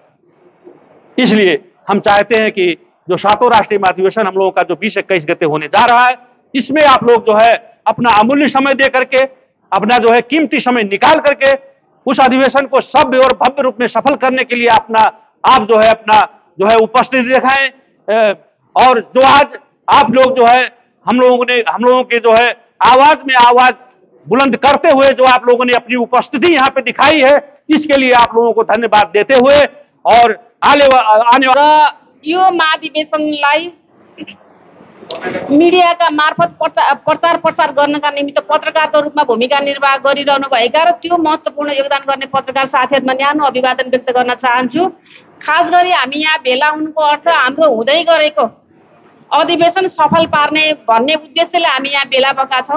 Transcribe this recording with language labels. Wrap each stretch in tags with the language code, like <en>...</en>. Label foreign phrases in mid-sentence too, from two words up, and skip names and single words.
<hi>इसलिए हम चाहते हैं कि जो 7वां राष्ट्रीय महाधिवेशन हम लोगों का जो 20-21 गते होने जा रहा है, इसमें आप लोग जो है अपना अमूल्य समय दे करके, अपना जो है कीमती समय निकाल करके उस अधिवेशन को सभ्य और भव्य रूप में सफल करने के लिए आप जो है अपना जो है उपस्थिति दिखाएं। और जो आज आप लोग जो है हम लोगों के जो है आवाज में आवाज बुलंद करते हुए जो आप लोगों ने अपनी उपस्थिति यहाँ पे दिखाई है, इसके लिए आप लोगों को धन्यवाद देते हुए और आने वाला</hi> <ne>यो महाधिवेशनलाई मिडियाका मार्फत प्रचार प्रसार गर्नका निमित्त पत्रकारको रूपमा भूमिका निर्वाह गरिरहनु भएका र त्यो महत्त्वपूर्ण योगदान गर्ने पत्रकार साथीहरुमा न्यानो अभिवादन व्यक्त गर्न चाहन्छु। खास गरी हामी यहाँ भेला हुनुको अर्थ हाम्रो हुँदै गरेको अधिवेशन सफल पार्ने भन्ने उद्देश्यले हामी यहाँ भेला भएका छौं।</ne>